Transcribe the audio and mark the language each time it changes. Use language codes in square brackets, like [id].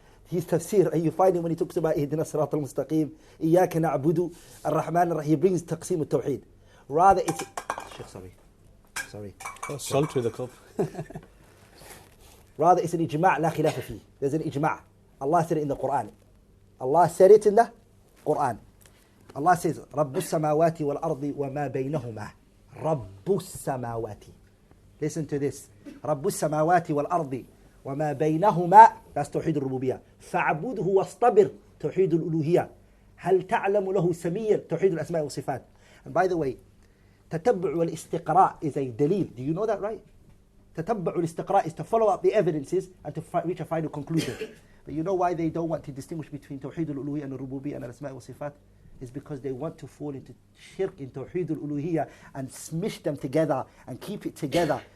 [en] His tafsir, and you find him when he talks about Ihdina Sirat al-Mustaqim, Iyaka na'budu, Ar-Rahman, he brings taqsim al-Tawheed. Rather, it's... Shaykh, sorry. sorry. Salt to the cup. Rather, it's an [ar] ijma' la khilafa fi. [en] There's an ijma'. Allah said it in the Quran. Allah said it in the Quran. Allah says, [ar] رَبُّ السَّمَاوَاتِ وَالْأَرْضِ وَمَا بَيْنَهُمَا رَبُّ السَّمَاوَاتِ. [en] Listen to this. [ar] رَبُّ السَّمَاوَاتِ وَالْأَرْضِ وَمَا بَيْنَهُمَا. That's توحيد الربوبية. فَعْبُدْهُ وَاصْطَبِرْ توحيد الألوهية. هل تعلم له سميا توحيد الأسماء والصفات. [en] And by the way, تتبع والاستقراء is a dalil. Do you know that, right? تتبع والاستقراء is to follow up the evidences and to reach a final conclusion. But you know why they don't want to distinguish between توحيد الألوهية and الربوبية and الأسماء والصفات? Is because they want to fall into shirk, in توحيد الألوهية, and smish them together and keep it together.